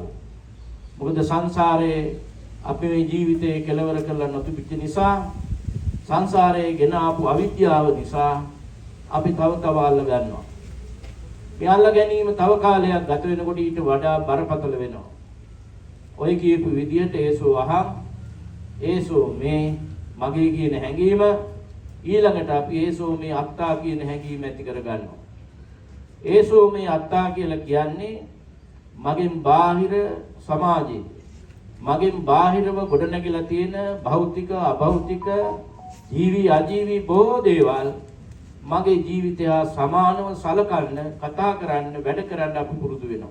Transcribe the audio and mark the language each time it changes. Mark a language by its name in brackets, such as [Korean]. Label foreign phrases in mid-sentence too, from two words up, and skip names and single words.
[Sinhala] මොකද සංසාරයේ අපි මේ ජීවිතේ කෙලවර කරලා නොතිබිච්ච නිසා, සංසාරයේ ගෙන ආපු අවිද්‍යාව නිසා අපි තව අල්ල ගන්නවා. මේ අල්ල ගැනීම තව කාලයක් ගත වෙනකොට ඊට වඩා බරපතල වෙනවා. ඔය කියපු විදිහට [Pali] ඒසෝ අහං ඒසෝ මේ [Sinhala] මගේ කියන හැඟීම ඊළඟට අපි [Pali] ඒසෝ මේ අත්තා [Sinhala] කියන හැඟීම ඇති කර ගන්නවා. [Pali] ඒසෝ මේ අත්තා [Sinhala] කියලා කියන්නේ මගෙන් බාහිර සමාජයේ, මගෙන් බාහිරව ගොඩනැගිලා තියෙන භෞතික අභෞතික ජීවි අජීවි බොහෝ දේවල් මගේ ජීවිතය හා සමානව සලකන්න, කතා කරන්න, වැඩ කරන්න අපි පුරුදු වෙනවා.